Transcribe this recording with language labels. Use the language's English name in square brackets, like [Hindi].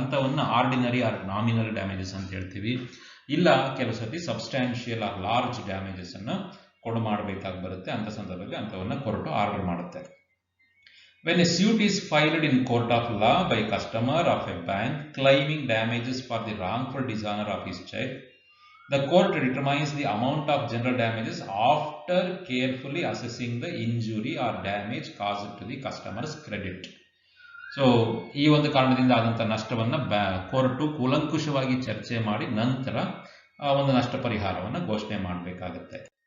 [Kannada] ಅಂಥವನ್ನ [English] ordinary or nominal damages [Kannada] ಅಂತ ಹೇಳ್ತೀವಿ. ಇಲ್ಲ ಕೆಲವು ಸತಿ [English] substantial or large damages [Kannada] ಅನ್ನು ಕೊಡು ಮಾಡಬೇಕಾಗಿ ಬರುತ್ತೆ. ಅಂಥ ಸಂದರ್ಭದಲ್ಲಿ ಅಂಥವನ್ನ ಕೋರ್ಟು ಆರ್ಡರ್ ಮಾಡುತ್ತೆ. [English] When a suit is filed in court of law by customer of a bank claiming damages for the wrongful dishonor of his check, the court determines the amount of general damages after carefully assessing the injury or damage caused to the customer's credit. [Kannada] So ಈ ಒಂದು ಕಾರಣದಿಂದ ಆದಂಥ ನಷ್ಟವನ್ನು court ಕೂಲಂಕುಷವಾಗಿ ಚರ್ಚೆ ಮಾಡಿ ನಂತರ ಆ ಒಂದು ನಷ್ಟ ಪರಿಹಾರವನ್ನು ಘೋಷಣೆ ಮಾಡಬೇಕಾಗುತ್ತೆ.